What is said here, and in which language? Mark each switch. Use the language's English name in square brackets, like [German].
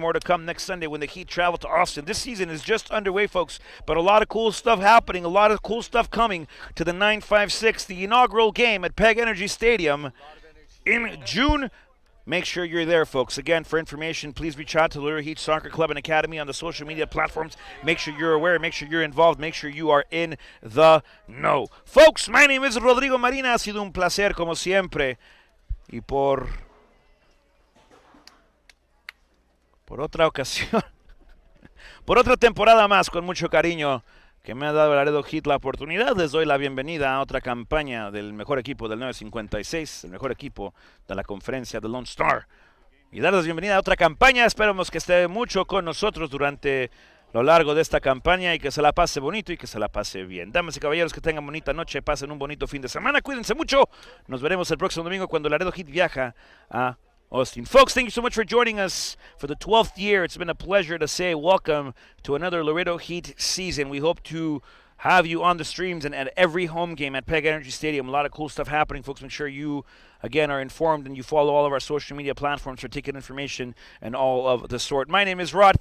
[English] More to come next Sunday when the Heat travel to Austin. This season is just underway, folks, but a lot of cool stuff happening, a lot of cool stuff coming to the 956, the inaugural game at Peg Energy Stadium in June Make sure you're there, folks. Again, for information, please reach out to Laredo Heat Soccer Club and Academy on the social media platforms. Make sure you're aware. Make sure you're involved. Make sure you are in the know. Folks, my name is Rodrigo Marina. [Spanish] Ha sido un placer, como siempre. Y por otra ocasión, por otra temporada más, con mucho cariño, que me ha dado Laredo Heat la oportunidad, les doy la bienvenida a otra campaña del mejor equipo del 956, el mejor equipo de la conferencia de Lone Star. Y darles bienvenida a otra campaña. Esperamos que esté mucho con nosotros durante lo largo de esta campaña y que se la pase bonito y que se la pase bien. Damas y caballeros, que tengan bonita noche, pasen un bonito fin de semana, cuídense mucho. Nos veremos el próximo domingo cuando Laredo Heat viaja a Austin. [English] Folks, thank you so much for joining us for the 12th year. It's been a pleasure to say welcome to another Laredo Heat season. We hope to have you on the streams and at every home game at Peg Energy Stadium. A lot of cool stuff happening, folks. Make sure you, again, are informed and you follow all of our social media platforms for ticket information and all of the sort. My name is Rod.